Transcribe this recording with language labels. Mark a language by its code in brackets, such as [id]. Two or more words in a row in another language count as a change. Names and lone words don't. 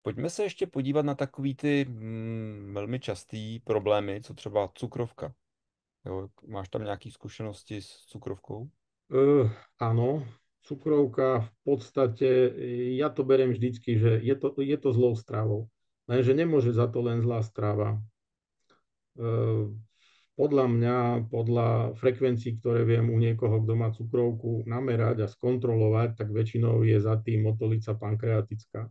[cs] Pojďme se ještě podívat na takový ty velmi častý problémy, co třeba cukrovka. Jo, máš tam nějaké zkušenosti s cukrovkou? [sk] Áno, cukrovka v podstate, ja to beriem vždycky, že je to zlou stravou. Lenže nemôže za to len zlá strava. Podľa mňa, podľa frekvencií, ktoré viem u niekoho, kto má cukrovku, namerať a skontrolovať, tak väčšinou je za tým motolica pankreatická.